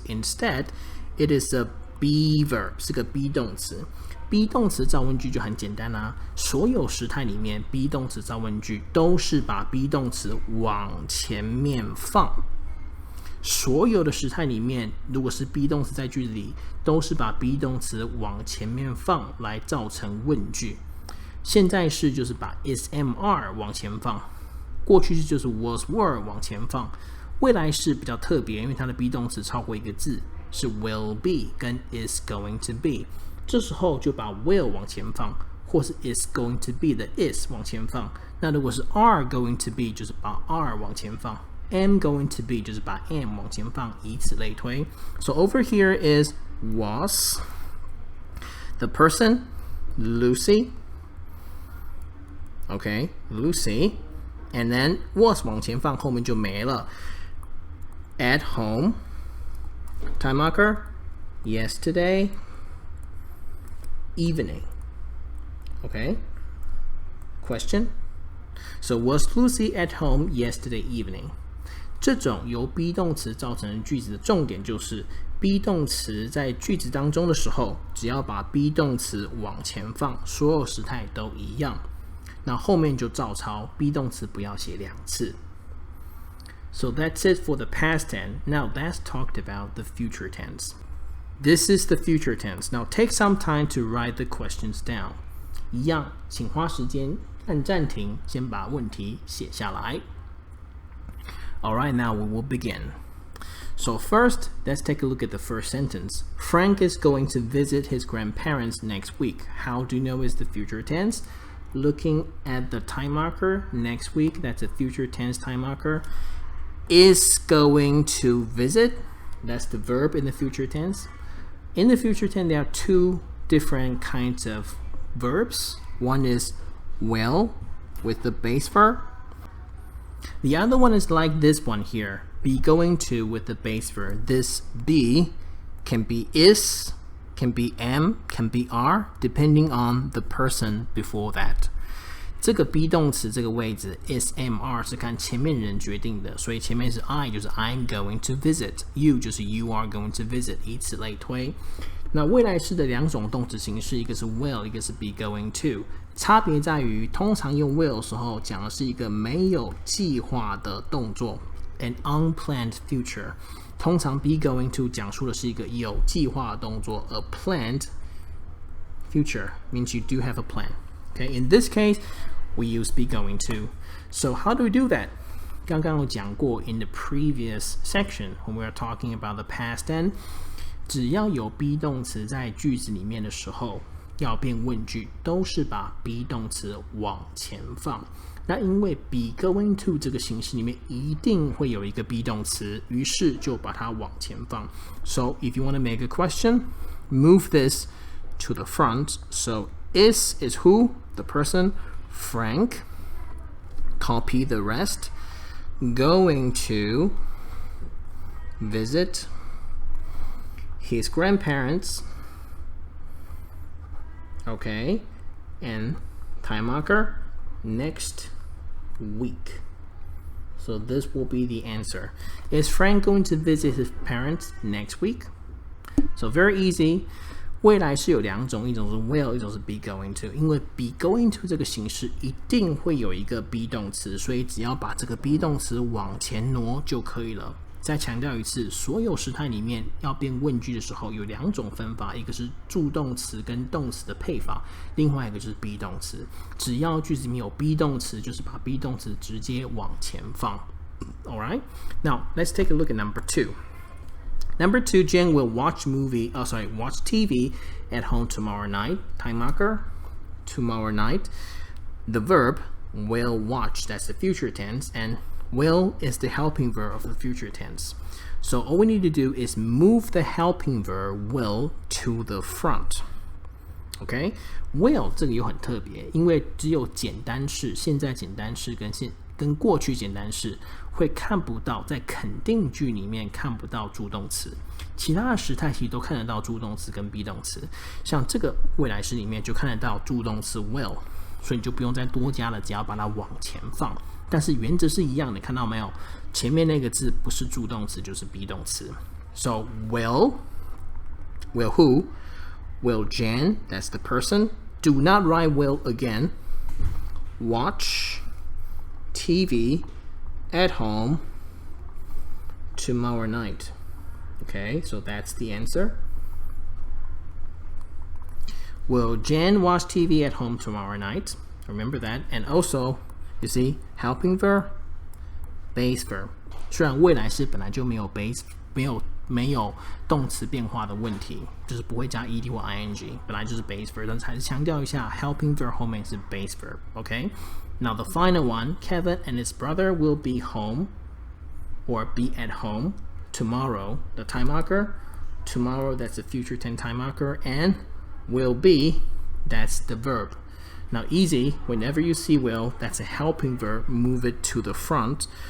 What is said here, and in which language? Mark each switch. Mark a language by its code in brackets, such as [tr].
[en] Instead, it is a be verb, [zh] 是个 be 动词。 be 动词造问句就很简单啦。所有时态里面 be 动词造问句都是把 be 动词往前面放。所有的时态里面，如果是 be 动词在句子里，都是把 be 动词往前面放来造成问句。现在式就是把 is am are 往前放，过去式就是 was were 往前放，未来式比较特别，因为它的 be 动词超过一个字，是 will be 跟 is going to be， 这时候就把 will 往前放，或是 is going to be 的 is 往前放。那如果是 are going to be， 就是把 are 往前放。 am going to be 就是把 am 往前放，以此类推。 [en] So over here is was, the person, Lucy, okay, Lucy, and then was [zh] 往前放，后面就没了。 [en] At home, time marker, yesterday, evening, okay, question. So was Lucy at home yesterday evening? [zh] 这种由 be 动词造成的句子的重点就是 be 动词在句子当中的时候，只要把 be 动词往前放，所有时态都一样。那后面就照抄 be 动词不要写2次。 [en] So that's it for the past tense. Now let's talk about the future tense. This is the future tense. Now take some time to write the questions down. [zh] 一样，请花时间按暂停，先把问题写下来。 [en] Alright, now we will begin. So first, let's take a look at the first sentence. Frank is going to visit his grandparents next week. How do you know it's the future tense? Looking at the time marker, next week, that's a future tense time marker. Is going to visit, that's the verb in the future tense. In the future tense, there are 2 different kinds of verbs. One is will with the base verb. The other one is like this one here, be going to with the base verb. This be can be is, can be am, can be are, depending on the person before that. [zh] 这个 be 动词这个位置 is, am, are 是看前面人决定的，所以前面是 I 就是 [en] I'm going to visit, [zh] you 就是 [en] you are going to visit， [zh] 以此类推。那未来式的2种动词形式，一个是 will， 一个是 be going to。差别在于，通常用 will 的时候讲的是一个没有计划的动作 ， [en] an unplanned future。 [zh] 通常 be going to 讲述的是一个有计划的动作 ， [en] a planned future means you do have a plan. Okay, in this case, we use be going to. So how do we do that? [zh] 刚刚有讲过 [en] in the previous section when we are talking about the past tense. [zh] 只要有 be 动词在句子里面的时候，要变问句，都是把 be 动词往前放。那因为 be going to 这个形式里面一定会有一个 be 动词，于是就把它往前放。 [en] So if you want to make a question, move this to the front. So is who? The person, Frank. Copy the rest. Going to visit his grandparents. Okay, and time marker next week. So this will be the answer. Is Frank going to visit his parents next week? So very easy. [zh] 未来是有2种，一种是 will， 一种是 be going to。因为 be going to 这个形式一定会有一个 be 动词，所以只要把这个 be 动词往前挪就可以了。再强调一次，所有时态里面要变问句的时候有2种分法，一个是助动词跟动词的配法，另外一个就是 be 动词。只要句子里面有 be 动词，就是把 be 动词直接往前放。 [en] Alright, now let's take a look at number 2. Number 2, Jen will watch TV at home tomorrow night. Time marker, tomorrow night. The verb will watch, that's the future tense, and will is the helping verb of the future tense. So all we need to do is move the helping verb will to the front. Okay? [zh] Will 这个又很特别，因为只有简单式、现在简单式跟过去简单式会看不到，在肯定句里面看不到助动词，其他的时态其实都看得到助动词跟 be 动词。像这个未来式里面就看得到助动词 will， 所以你就不用再多加了，只要把它往前放。但是原则是一样的，看到没有？前面那个字不是助动词就是 be 动词。 [en] So will who? Will Jan, that's the person. Do not write will again. Watch TV at home tomorrow night. Okay, so that's the answer. Will Jan watch TV at home tomorrow night? Remember that. And also, you see, helping verb, base verb. [zh] 虽然未来式本来就没有 base， 没有动词变化的问题，就是不会加 ed 或 ing， 本来就是 base verb， 但是还是强调一下 helping verb 后面是 base verb. [en] Okay. Now the final one, Kevin and his brother will be home or be at home tomorrow. The time marker, tomorrow, that's the future tense time marker, and will be, that's the verb. Now easy, whenever you see will, that's a helping verb, move it to the front.